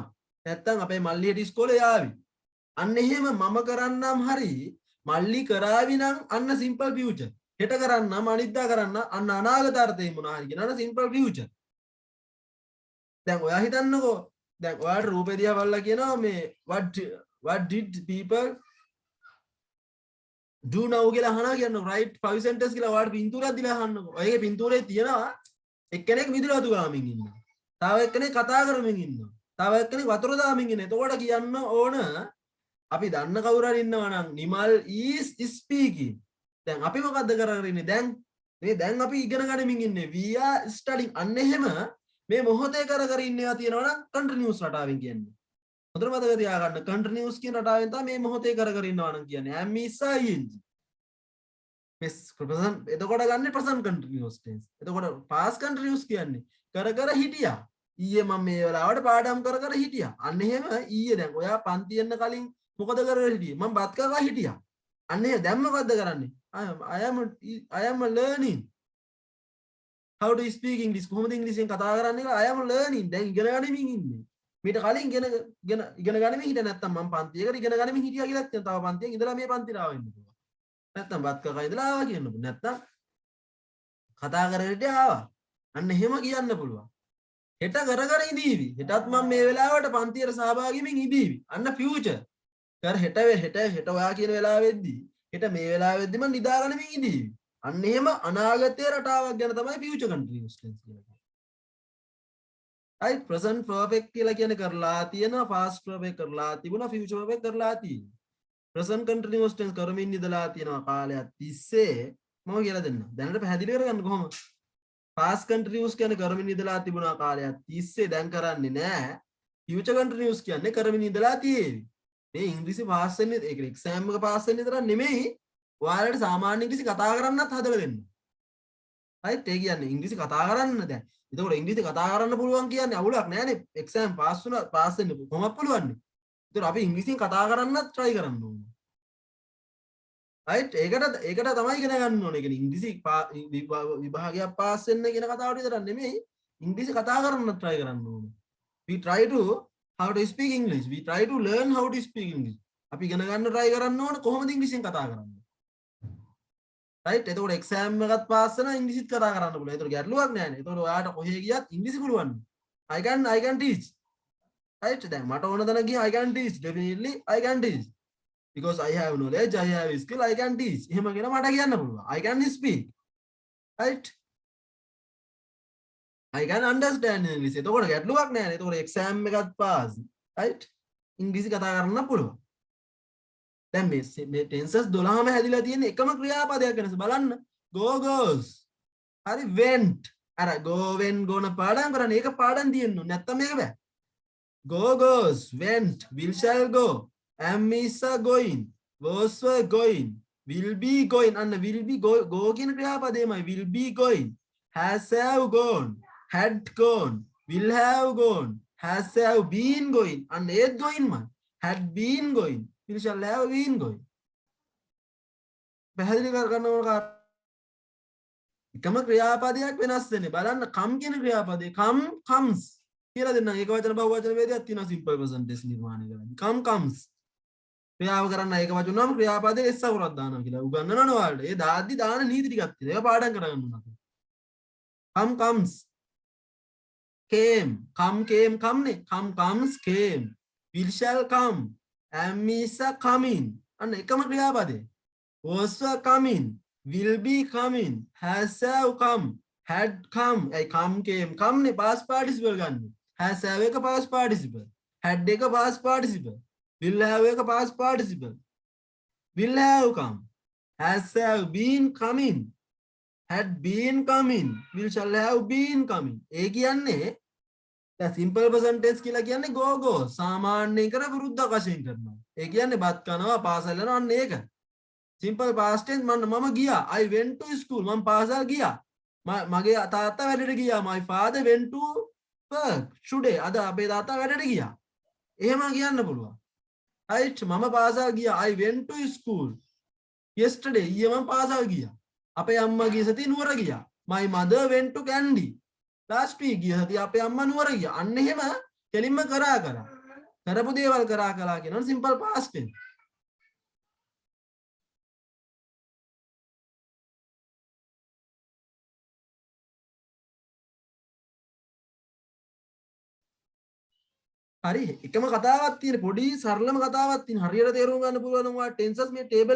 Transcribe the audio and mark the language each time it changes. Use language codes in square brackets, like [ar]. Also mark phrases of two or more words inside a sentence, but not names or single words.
[si] නැත්තම් අපේ මල්ලි හෙට ඉස්කෝලේ යාවි. අන්න එහෙම මම කරන්නම් හරි මල්ලි කරાવી නම් අන්න සිම්පල් ෆියුචර්. හෙට කරන්නම් අනිද්දා කරන්න අන්න අනාගත අර්ථය මොනවා හරි කියනවා සිම්පල් ෆියුචර්. දැන් ඔයා හිතන්නකෝ දැන් ඔයාට රූපේ දිහා බලලා කියනවා මේ [en] what did people do now [si] කියලා අහනවා කියන්නකෝ [en] right 5 sentence [si] කියලා ඔයාට පින්තූරයක් දීලා අහන්නකෝ. ඔයගේ පින්තූරේ තියෙනවා එක්කෙනෙක් මිදුලතු ගාමින් ඉන්නවා. තව එක්කෙනෙක් කතා කරමින් ඉන්නවා. තව එක්කෙනෙක් වතුර දාමින් ඉන්නවා. එතකොට කියන්න ඕන අපි දන්න කවුරු හරි ඉන්නවා නම් නිමල් [en] is speaking. [si] දැන් අපි මොකද්ද කරගෙන ඉන්නේ? දැන් අපි ඉගෙන ගනිමින් ඉන්නේ. [en] We are studying. [si] අන්න එහෙම මේ මොහොතේ කර ඉන්නවා තියෙනවා නම් continuous රටාවෙන් කියන්නේ. හොඳට මතක තියාගන්න continuous කියන රටාවෙන් තමයි මේ මොහොතේ කර ඉන්නවා නම් කියන්නේ. [en] am is ing. [si] එතකොට ගන්න [en] present continuous tense. [si] එතකොට [en] past continuous [si] කියන්නේ කර හිටියා. ඊයේ මම මේ වෙලාවට පාඩම් කර හිටියා. අන්න එහෙම ඊයේ දැන් ඔයා පන්ති යන්න කලින් මොකද කරලා හිටියේ? මම බත් කකා හිටියා. අන්න එහෙම දැන් මොකද්ද කරන්නේ? [en] I am learning how to speak English. [si] කොහොමද ඉංග්‍රීසියෙන් කතා කරන්නේ කියලා [en] I am learning. [si] දැන් ඉගෙන ගනිමින් ඉන්නේ. මීට කලින් ඉගෙන ගනිමින් හිටියා නැත්තම් මම පන්තියකට ඉගෙන ගනිමින් හිටියා කියලා තව පන්තියෙන් ඉඳලා මේ පන්තිට ආවෙන්න පුළුවන්. නැත්තම් බත් කකා ඉඳලා ආවා කියන්න පුළුවන්. නැත්තම් කතා කරගෙන ආවා. අන්න එහෙම කියන්න පුළුවන්. හෙට කර ඉඳීවි. හෙටත් මම මේ වෙලාවට පන්තියට සහභාගී වෙමින් ඉඳීවි. අන්න ෆියුචර්. හෙට ඔයා කියන වෙලාවෙද්දී හෙට මේ වෙලාවෙද්දී මම නිදාගනිමින් ඉඳීවි. අන්න එහෙම අනාගතයේ රටාවක් ගැන තමයි [en] future continuous tense [si] කියලා කියන්නේ. [en] right present perfect [si] කියලා කියන්නේ කරලා තියෙනවා, [en] past perfect [si] කරලා තිබුණා, [en] future perfect [si] කරලා තියෙනවා. [en] present continuous tense [si] කරමින් ඉඳලා තියෙනවා කාලයක් තිස්සේ. මම කියලා දෙන්නම්. දැනට පැහැදිලි කරගන්න කොහොමද? [en] past continuous [si] කියන්නේ කරමින් ඉඳලා තිබුණා කාලයක් තිස්සේ දැන් කරන්නේ නැහැ. [en] future continuous [si] කියන්නේ කරමින් ඉඳලා තියෙවි. මේ ඉංග්‍රීසි පාස් වෙන්නේ ඒක එක්සෑම් එක පාස් වෙන්න විතර නෙමෙයි. ඔයාලට සාමාන්‍ය ඉංග්‍රීසි කතා කරන්නත් හදලා දෙන්න. right ඒ කියන්නේ ඉංග්‍රීසි කතා කරන්න දැන්. එතකොට ඉංග්‍රීසි කතා කරන්න පුළුවන් කියන්නේ අවුලක් නෑනේ. එක්සෑම් පාස් වුණා පාස් වෙන්න කොහොමද පුළුවන්? ඒතර අපි ඉංග්‍රීසියෙන් කතා කරන්නත් try කරන්න ඕනේ. right ඒකට තමයි ඉගෙන ගන්න ඕනේ. ඒ කියන්නේ ඉංග්‍රීසි විභාගයක් පාස් වෙන්න කියන කතාවට විතරක් නෙමෙයි ඉංග්‍රීසි කතා කරන්නත් try කරන්න ඕනේ. [en] we try to how to speak English. We try to learn how to speak English. [si] අපි ඉගෙන ගන්න try කරන්න ඕනේ කොහොමද ඉංග්‍රීසියෙන් කතා කරන්නේ. right එතකොට එක්සෑම් එකත් පාස් වෙනවා ඉංග්‍රීසිත් කතා කරන්න පුළුවන්. ඒතකොට ගැටලුවක් නෑනේ. ඒතකොට ඔයාට කොහේ ගියත් ඉංග්‍රීසි පුළුවන්. [en] I can teach. right [si] දැන් මට ඕන දන ගියා [en] I can teach. Definitely I can teach. Because I have knowledge, I have skill, I can teach. [si] එහෙම කියලා මට කියන්න පුළුවන්. [en] I can speak. right I can understand English. [si] එතකොට ගැටලුවක් නෑනේ. එතකොට එක්සෑම් එකත් පාස්. right ඉංග්‍රීසි කතා කරන්න පුළුවන්. දැන් මේ ටෙන්සස් 12ම හැදිලා තියෙන එකම ක්‍රියාපදයක් වෙනස බලන්න. [en] go goes. [si] හරි went. අර [en] go went [si] ගෝන පාඩම් කරන්නේ ඒක පාඩම් තියෙන්න ඕනේ. නැත්තම් මේක බෑ. [en] go goes, went, will shall go, am is going, was were going, will be going. අන්න will be go [si] කියන ක්‍රියාපදේමයි [en] will be going. has have gone, had gone, will have gone, has have been going. [si] අන්න ඒත් going මන්. [en] had been going, will shall have been going. [si] පැහැදිලි කරගන්න ඕන එකම ක්‍රියාපදයක් වෙනස් වෙන්නේ. බලන්න come කියන ක්‍රියාපදේ [en] come comes [si] කියලා දෙන්නම්. ඒක වචන බහුවචන වේදයක් තියෙනවා [en] simple present tense [si] නිර්මාණය කරන්නේ. [en] come comes [si] ක්‍රියාව කරන්න ඒක වචන නම් ක්‍රියාපදේ s අකුරක් දානවා කියලා උගන්වනවා ඔයාලට. ඒ දාද්දි දාන නීති ටිකක් තියෙනවා. ඒක පාඩම් කරගන්න ඕන අපි. [en] come comes, came, come came come නේ. come comes came, will shall come, am is coming. [si] අන්න එකම ක්‍රියාපදේ. [en] was coming, will be coming, has have come, had come. ඒ come came come නේ past participle ගන්න. has have එක past participle, had එක past participle, will have එක past participle, will have come, has have been coming, had been coming, will shall have been coming. [si] ඒ කියන්නේ දැන් [en] simple present tense [si] කියලා කියන්නේ [en] go go [si] සාමාන්‍යයෙන් කරන විරුද්ධ වශයෙන් කරනවා. ඒ කියන්නේ බත් කනවා පාසල් යනවා අන්න ඒක. [en] simple past tense [si] මම ගියා. [en] I went to school. [si] මම පාසල් ගියා. මගේ තාත්තා වැඩට ගියා. [en] My father went to work today. [si] අද අපේ තාත්තා වැඩට ගියා. එහෙම කියන්න පුළුවන්. right මම පාසල් ගියා. [en] I went to school yesterday. [si] ඊයේ මම පාසල් ගියා. අපේ අම්මා ගිය සතියේ නුවර ගියා. [en] My mother went to Kandy last week. [si] ගිය සතියේ අපේ අම්මා නුවර ගියා. අන්න එහෙම කෙලින්ම කරා කරපු දේවල් කරා කියනවා [en] simple past tense. [si] හරි එකම කතාවක් තියෙන පොඩි සරලම කතාවක් තියෙන හරියට තේරුම් ගන්න පුළුවන් නම් ඔයා ටෙන්සස් මේ ටේබල්